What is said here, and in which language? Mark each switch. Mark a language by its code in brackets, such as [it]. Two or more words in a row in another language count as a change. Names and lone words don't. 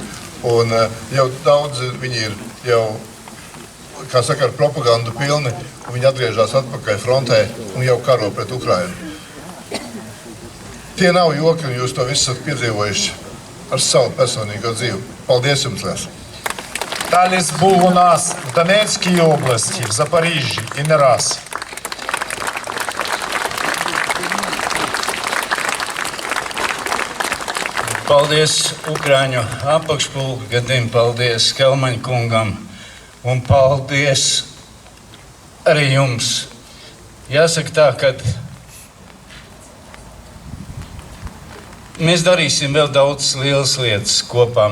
[lv] Un jau daudz viņi ir jau, kā saka, ar propagandu pilni, un viņi atgriežās atpakaļ frontē un jau karo pret Ukrainu. Tie nav joki, un jūs to visu esat piedzīvojuši ar savu personīgo dzīvi. Paldies jums, Lēs! [uk] Таліс був у нас в Донецькій області, в Запоріжжі і не раз. [lv] Paldies Ukraiņu apakšpulkvedim, paldies Kelmaņa kungam un paldies arī jums. Jāsaka tā, ka mēs darīsim vēl daudz lielas lietas kopā.